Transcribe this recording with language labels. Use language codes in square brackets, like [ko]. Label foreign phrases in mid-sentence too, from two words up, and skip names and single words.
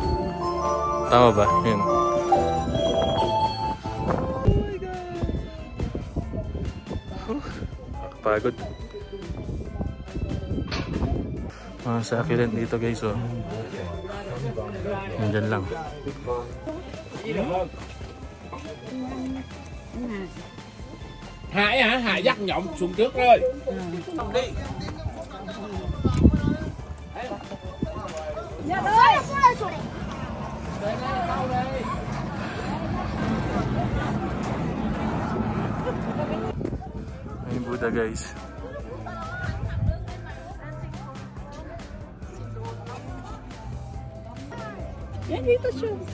[tl] Tama ba? Ayan. Nakakapagod. Mga succulent dito guys oh. Nandyan lang. [vi] Hải hả? Hải dắt nhộng xuống trước rồi. Đi. [tl] Ayun Buddha guys. Yan dito siya.